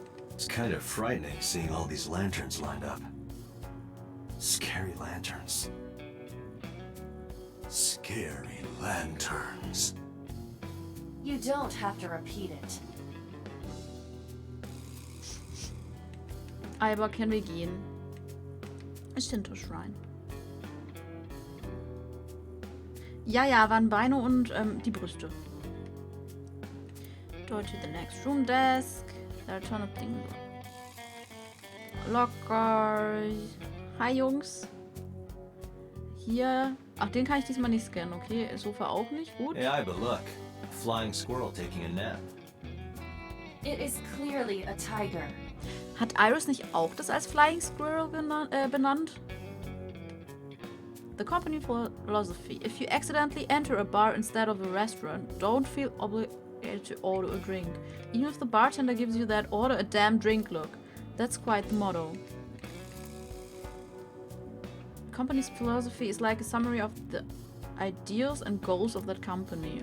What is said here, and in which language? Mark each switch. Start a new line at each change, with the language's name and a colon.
English: It's kind of frightening seeing all these lanterns lined up. Scary lanterns. Scary lanterns. You don't have to repeat it.
German: Aber können wir gehen? Shinto Shrine. Ja, waren Beine und die Brüste.
English: Go to the next room desk. There are a ton of things.
German: Locker. Hi, Jungs. Hier. Ach, den kann ich diesmal nicht scannen, okay? Sofa auch nicht. Gut.
English: Hey, but look. A flying squirrel taking a nap. It is clearly a tiger.
German: Hat Iris nicht auch das als Flying Squirrel benannt?
English: The company philosophy. If you accidentally enter a bar instead of a restaurant, don't feel obligated to order a drink. Even if the bartender gives you that order a damn drink look. That's quite the motto. The company's philosophy is like a summary of the ideals and goals of that company.